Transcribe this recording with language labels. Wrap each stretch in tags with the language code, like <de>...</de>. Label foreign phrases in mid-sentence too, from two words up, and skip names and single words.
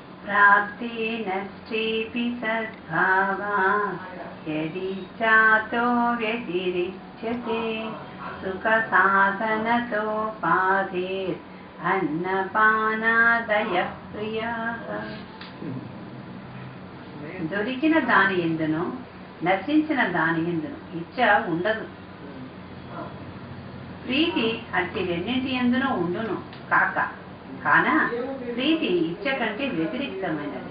<sa>प्राप्तेन श्चेपि सद्भावा यदिच्छातो व्यतिरिच्यते सुखसाधनतोपाधेर् अन्नपानादयः प्रियाः.</sa> <te>దొరికిన దాని యందును నశించిన దాని యందును ఇచ్చ ఉండదు. ప్రీతి అట్టి రెండింటి యందును ఉండును కాక కాన ప్రీతి ఇచ్చ కంటే వ్యతిరిక్తమైనది.</te>